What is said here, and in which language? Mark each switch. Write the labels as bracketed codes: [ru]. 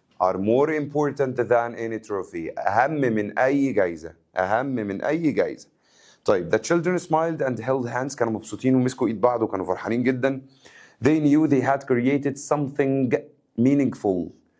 [en] are more important than any trophy. [ar] أهم من أي جايزة، أهم من أي جايزة. [en] طيب the children smiled and held hands. [ar] كانوا مبسوطين ومسكوا إيد بعض وكانوا فرحانين جدا. [en] They knew they had created something meaningful.